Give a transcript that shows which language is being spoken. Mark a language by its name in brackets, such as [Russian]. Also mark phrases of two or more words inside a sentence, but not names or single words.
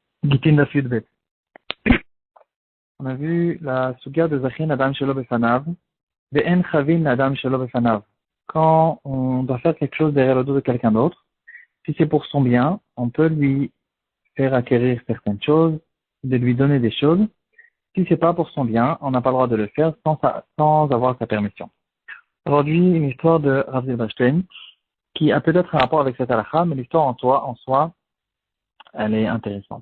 [Hebrew] גיטין דף יב. [French] On a vu la suga de [Hebrew] זכין אדם שלא בפניו, ואין חבין אדם שלא בפניו. [French] Quand on doit faire quelque chose derrière le dos de quelqu'un d'autre, si c'est pour son bien, on peut lui faire acquérir certaines choses, de lui donner des choses. Si c'est pas pour son bien, on n'a pas le droit de le faire sans avoir sa permission. Aujourd'hui, une histoire de Rav Zilberstein, qui a peut-être un rapport avec cette halakha, mais l'histoire en soi, elle est intéressante.